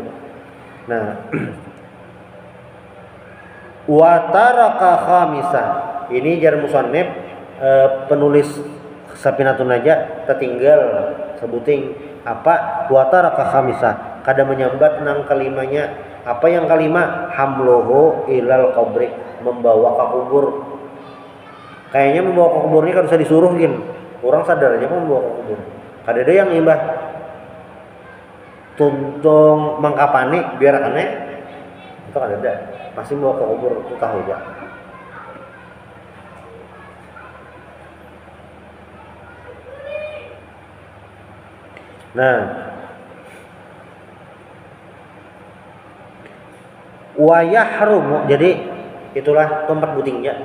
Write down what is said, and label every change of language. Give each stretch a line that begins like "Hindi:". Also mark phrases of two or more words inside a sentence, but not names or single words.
Arabic: Nah, وترك خامسة.
Banjar: Ini jar musannif penulis Safinatun Najah tertinggal sebuting apa
Arabic: وترك خامسة.
Banjar: Kada menyambat nang kalimanya.
Indonesian: Apa yang kalima?
Arabic: حمله إلى القبر,
Indonesian: membawa ke kubur. Kayaknya membawa ke kubur ini kan bisa disuruh gin.
Banjar: Orang sadar aja membawa ke kubur. Kada ada yang imbah tuntung mangkapani biar aneh. Itu kada ada.
Indonesian: Pasti membawa ke kubur itu tahu aja. Nah,
Arabic: ويحرم,
Indonesian: jadi itulah tempat butingnya.